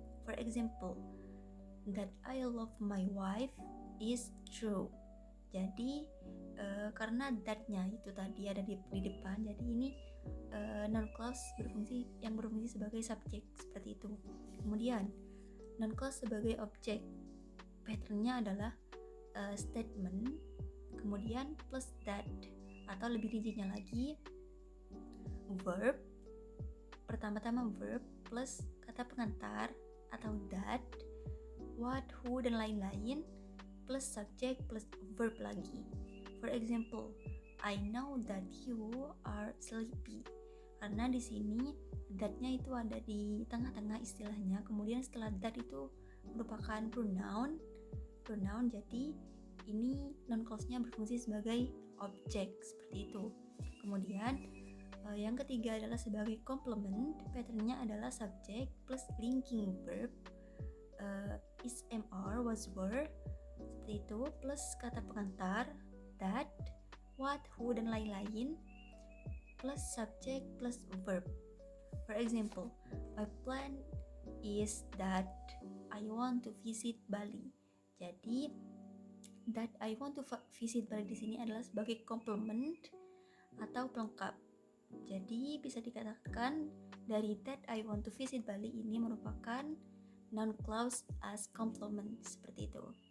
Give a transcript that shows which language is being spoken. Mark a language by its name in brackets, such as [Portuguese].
[English] For example, that I love my wife is true. [Indonesian] Jadi karena that-nya itu tadi ada di depan, jadi ini noun clause berfungsi sebagai subjek, seperti itu. Kemudian noun clause sebagai objek. Patternnya adalah statement, kemudian plus that, atau lebih rincinya lagi verb. Pertama-tama verb plus kata pengantar atau that, what, who, dan lain-lain, plus subjek plus verb lagi. [English] For example, I know that you are sleepy. [Indonesian] Karena di sini that-nya itu ada di tengah-tengah istilahnya. Kemudian setelah that itu merupakan pronoun. Jadi ini noun clause-nya berfungsi sebagai objek, seperti itu. Kemudian yang ketiga adalah sebagai complement. Patternnya adalah subjek plus linking verb, is, am, are, was, were, seperti itu, plus kata pengantar that, what, who, dan lain-lain, plus subjek plus verb. [English] For example, my plan is that I want to visit Bali. [Indonesian] Jadi [English] that I want to visit Bali [Indonesian] di sini adalah sebagai complement atau pelengkap. Jadi bisa dikatakan dari [English] that I want to visit Bali [Indonesian] ini merupakan [English] noun clause as complement, [Indonesian] seperti itu.